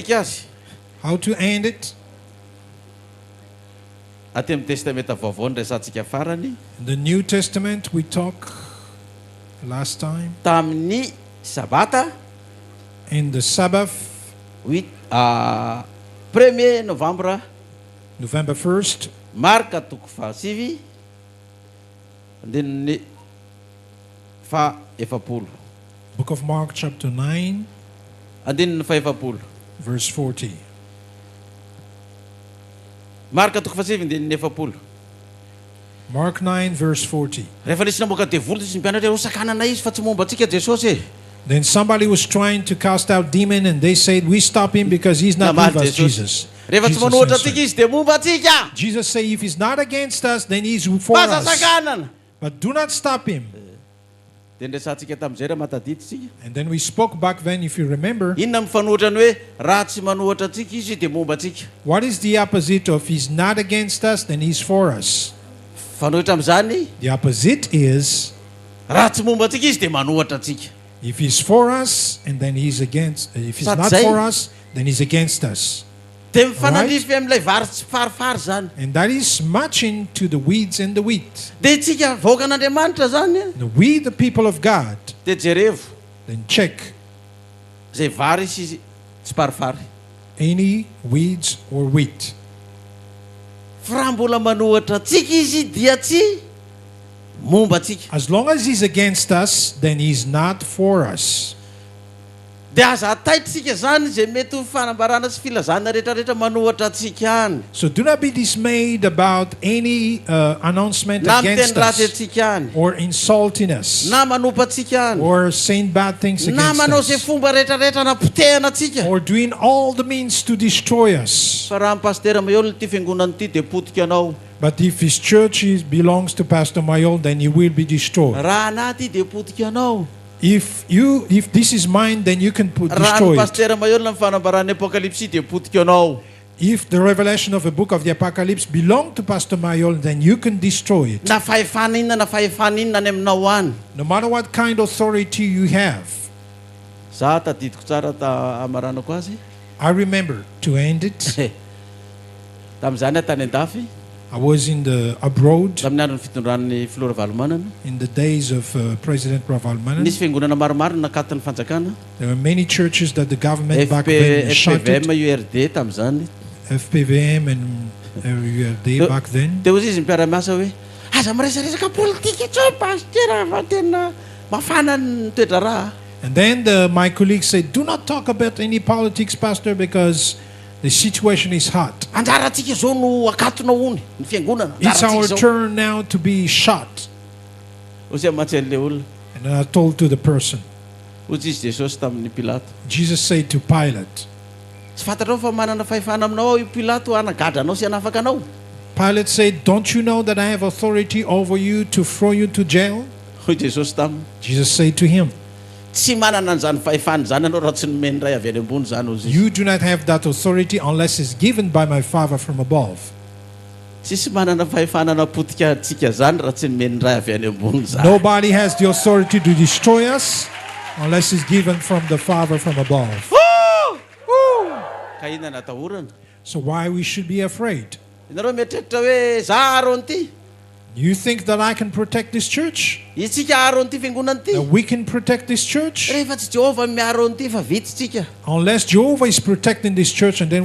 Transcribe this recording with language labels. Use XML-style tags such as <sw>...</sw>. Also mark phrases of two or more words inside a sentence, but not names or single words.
<mg>Pamaranantsika azy.</mg> <en>How to end it?</en> <mg>Aty amin'ny testamenta vaovao ny resantsika farany.</mg> <en>In the New Testament, we talked last time.</en> <mg>Tamin'ny Sabata,</mg> <en>In the Sabbath,</en> <fr>1er Novembre,</fr> <en>November 1st,</en> <mg>marika toko fahasivy, andininy faha-efapolo.</mg> <en>book of Mark chapter 9,</en> <mg>Andininy faha-efapolo.</mg> <en>verse 40.</en> <mg>Marika toko fahasivy, andininy efapolo.</mg> <en>Mark 9, verse 40.</en> <mg>Rehefa nisy namoaka devoly sy ny mpianatra hoe sakanana izy fa tsy momba antsika Jesosy e.</mg> <en>Then somebody was trying to cast out demon, and they said, we stop him because he's not with us, Jesus.</en> <mg>Rehefa tsy</mg> <en>Jesus</en> <mg>manohatra</mg> <en>answered.</en> <mg>antsika izy dia momba antsika.</mg> <en>Jesus said, if he's not against us, then he's for</en> <mg>Maza</mg> <en>us.</en> <mg>sakanana.</mg> <en>But do not stop him.</en> <mg>Dia nresantsika tamin'izay raha matadiditsika.</mg> <en>And then we spoke back then, if you remember,</en> <mg>Inona mifanohitra ny hoe raha tsy manohatra antsika izy dia momba antsika.</mg> <en>what is the opposite of he's not against us, then he's for us?</en> <mg>Fanohitra amin'izany,</mg> <en>The opposite is,</en> <mg>raha tsy momba antsika izy dia manohatra antsika.</mg> <en>if he's for us, and then he's against, if he's not Satsay. for us, then he's against us.</en> <mg>Dia mifanandrify amin'ilay vary tsy farifary zany.</mg> <en>And that is matching to the weeds and the wheat.</en> <mg>Dia itsika vaokan'Andriamanitra zany,</mg> <en>Now, we, the people of God,</en> <mg>dia jerevo</mg> <en>then check</en> <mg>zay vary sy tsy farifary.</mg> <en>any weeds or wheat.</en> <mg>Fa raha mbola manohatra antsika izy dia tsy momba antsika.</mg> <en>As long as he's against us, then he's not for us.</en> <mg>Dia aza ataitsika zany zay mety ho fanambarana sy filazana rehetrarehetra manohatra antsika any.</mg> <en>So do not be dismayed about any announcement</en> <mg>Na</mg> <en>against</en> <mg>miteny ratsy</mg> <en>us,</en> <mg>antsika any.</mg> <en>or insulting us,</en> <mg>Na manompa antsika any.</mg> <en>or saying bad things</en> <mg>Na</mg> <en>against</en> <mg>manao zay</mg> <en>us,</en> <mg>fomba rehetrarehetra napotehana antsika.</mg> <en>or doing all the means to destroy us.</en> <mg>Fa raha pastera Mayol ty fiangonana ty dia potika anao.</mg> <en>But if his church belongs to Pastor Mayol, then he will be destroyed.</en> <mg>Raha anaty dia potika anao.</mg> <en>If this is mine, then you can</en> <mg>Raha</mg> <en>destroy</en> <mg>ny</mg> <en>it.</en> <mg>pastera Mayol na fanambarany Apokalypsy dia potika anao.</mg> <en>If the revelation of the book of the Apocalypse belong to Pastor Mayol, then you can destroy it.</en> <mg>Na fahefana inona na fahefana inona any aminao any.</mg> <en>No matter what kind of authority you have.</en> <mg>Za tadidiko tsara amaranako azy.</mg> <en>I remember, to end it,</en> <mg>Tamin'izany tany an-dafy,</mg> <en>I was in the abroad</en> <mg>tamin'ny andro ny fitondran'ny Flora Valomanana.</mg> <en>in the days of President Ravalmanan.</en> <mg>Nisy fiangonana maromaro nakatin'ny fanjakana.</mg> <en>There were many churches that the government back then shut FPVM it.</en> <mg>URD tamin'izany.</mg> <en>FPVM and URD back then.</en> <mg>Dia ozy izy mipiara-miasa hoe aza miresaresaka politika tsao pastera fa tena mafana ny toetra raha.</mg> <en>And then my colleague said, do not talk about any politics, Pastor, because the situation is hot.</en> <mg>Anjarantsika zao no akatona hony ny fiangonana.</mg> <en>It's our</en> <mg>Anjarantsika zao.</mg> <en>turn now to be shot.</en> <mg>Ozy amatsy an'ilay olona.</mg> <en>And then I told to the person,</en> <mg>Ozy izy Jesosy tamin'ny Pilato.</mg> <en>Jesus said to Pilate.</en> <mg>Tsy fantatrao fa manana fahefana aminao ao io Pilato hanagadra anao sy hanafaka anao.</mg> <en>Pilate said, don't you know that I have authority over you to throw you to jail?</en> <mg>Hoy Jesosy taminy.</mg> <en>Jesus said to him,</en> <mg>Tsy manana an'izany fahefana zany anao raha tsy nomeny ray avy any ambony zany ozy izy.</mg> <en>you do not have that authority unless it's given by my Father from above.</en> <mg>Tsisy manana fahefana napotika antsika zany raha tsy nomeny ray avy any ambony zany.</mg> <en>Nobody has the authority to destroy us unless it's given from the Father from above.</en> <mg>Ka inona natahorana?</mg> <en>So why we should be afraid?</en> <mg>Ianareo mieritreritra hoe za Aron ty.</mg> <en>You think that I can protect this church?</en> <mg>Itsika Aron ty fiangonana ty.</mg> <en>That we can protect this church?</en> <mg>Rehefa tsy Jehovah miaro ty fa vitsitsika.</mg> <en>Unless Jehovah is protecting this church, and then we</en>